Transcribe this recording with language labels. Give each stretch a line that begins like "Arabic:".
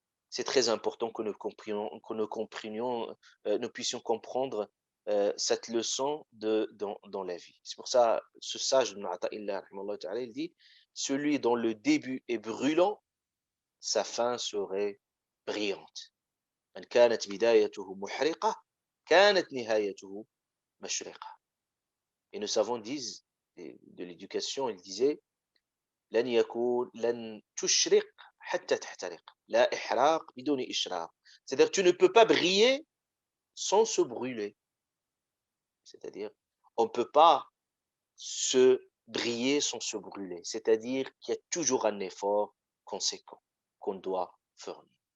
French: C'est très important que nous puissions comprendre cette leçon dans la vie. C'est pour ça, ce sage, il dit, celui dont le début est brûlant, sa fin serait brillante. Et nos savants disent, de l'éducation, ils disaient,
Arabic: لن يكون لن تشرق حتى تحترق لا إحراق بدون إشراق.
French: C'est-à-dire tu ne peux pas briller sans se brûler. C'est-à-dire on ne peut pas se briller sans se brûler. C'est-à-dire qu'il y a toujours un effort conséquent qu'on doit fournir.